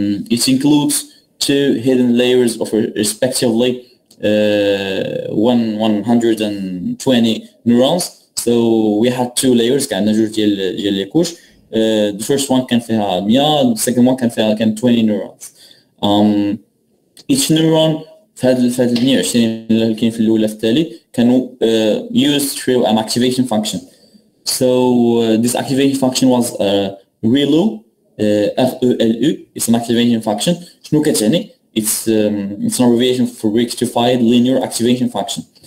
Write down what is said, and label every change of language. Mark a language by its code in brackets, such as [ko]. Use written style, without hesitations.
[en] It includes two hidden layers of respectively 120 neurons. So we had two layers [ar] كان جوج ديال لي كوش. [en] The first one كان فيها 100, the second one كان فيها 20 neurons. Each neuron [ar] في هاد 120 اللي كاين في الاولى في التالي كانوا [en] used through an activation function. So this activation function was ReLU, RELU. It's an activation function. [ar] شنو كتعني؟ [en] It's an abbreviation for rectified linear activation function.